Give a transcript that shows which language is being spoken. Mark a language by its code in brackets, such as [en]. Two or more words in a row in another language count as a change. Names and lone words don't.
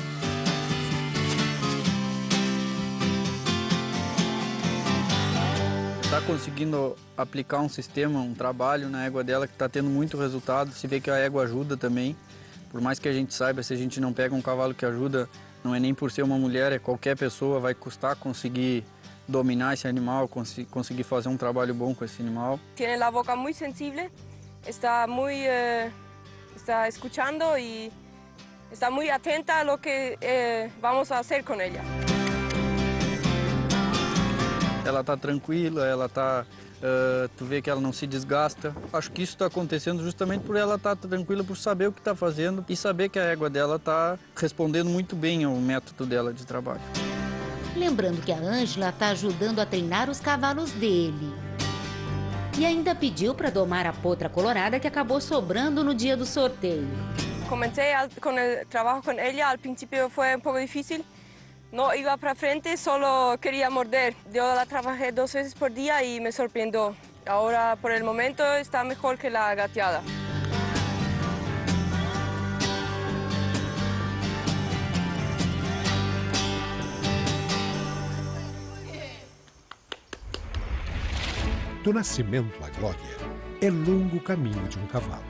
[pt] Está conseguindo aplicar um sistema, um trabalho na égua dela que está tendo muito resultado, se vê que a égua ajuda também. Por mais que a gente saiba, se a gente não pega um cavalo que ajuda, não é nem por ser uma mulher, é qualquer pessoa, vai custar conseguir dominar esse animal, conseguir fazer um trabalho bom com esse animal. [es] Tiene la boca muy sensible, está escuchando y está muy atenta a lo que vamos a hacer con ella. [pt] Ela está tranquila, tu vê que ela não se desgasta. Acho que isso está acontecendo justamente por ela estar tranquila, por saber o que está fazendo e saber que a égua dela está respondendo muito bem ao método dela de trabalho. Lembrando que a Ângela está ajudando a treinar os cavalos dele. E ainda pediu para domar a potra colorada que acabou sobrando no dia do sorteio. [es] Comecei con el trabajo con ella, al principio fue un poco difícil. No iba para frente, solo quería morder. Yo la trabajé 2 veces por día y me sorprendió. Ahora, por el momento, está mejor que la gateada. [pt] Do nascimento à glória, é longo o caminho de um cavalo.